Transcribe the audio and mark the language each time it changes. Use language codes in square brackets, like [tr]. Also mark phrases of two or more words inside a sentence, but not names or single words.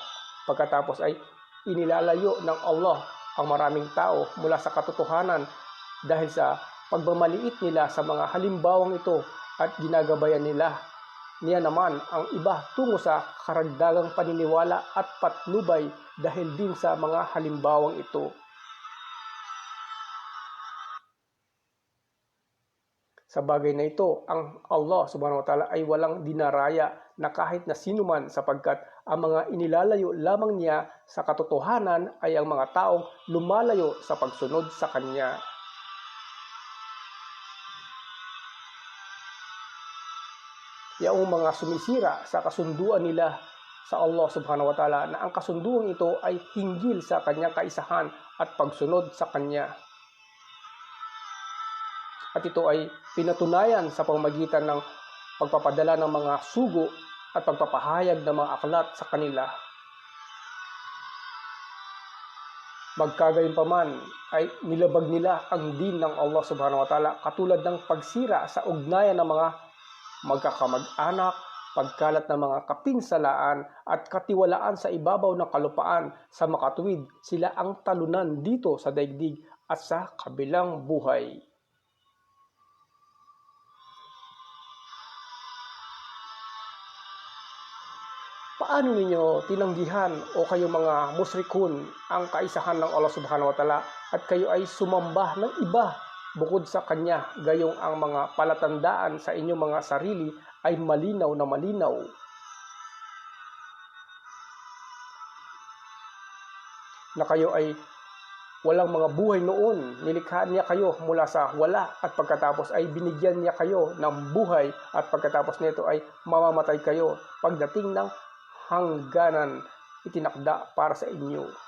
[tl] Pagkatapos ay inilalayo ng Allah ang maraming tao mula sa katotohanan dahil sa pagmamaliit nila sa mga halimbawang ito, at ginagabayan niya naman ang iba tungo sa karagdagang paniniwala at patnubay dahil din sa mga halimbawang ito. Sa bagay na ito, ang Allah [ar] سبحانه وتعالى [tl] ay walang dinaraya na kahit na sinuman sapagkat ang mga inilalayo lamang niya sa katotohanan ay ang mga taong lumalayo sa pagsunod sa Kanya. Yaong mga sumisira sa kasunduan nila sa Allah [ar] سبحانه وتعالى [tl] na ang kasunduan ito ay hinggil sa Kanyang kaisahan at pagsunod sa Kanya. At ito ay pinatunayan sa pamamagitan ng pagpapadala ng mga sugo at pagpapahayag ng mga aklat sa kanila. Magkagayunpaman ay nilabag nila ang din ng Allah [ar] سبحانه وتعالى [tl] katulad ng pagsira sa ugnayan ng mga magkakamag-anak, pagkalat ng mga kapinsalaan at katiwalaan sa ibabaw ng kalupaan. Sa makatuwid, sila ang talunan dito sa daigdig at sa kabilang buhay. Paano ninyo tinanggihan o kayong mga musrikun ang kaisahan ng Allah [ar] سبحانه وتعالى [tl] at kayo ay sumamba ng iba bukod sa Kanya, gayong ang mga palatandaan sa inyong mga sarili ay malinaw na malinaw? Na kayo ay walang mga buhay noon, nilikha niya kayo mula sa wala at pagkatapos ay binigyan niya kayo ng buhay at pagkatapos nito ay mamamatay kayo pagdating ng hangganan itinakda para sa inyo.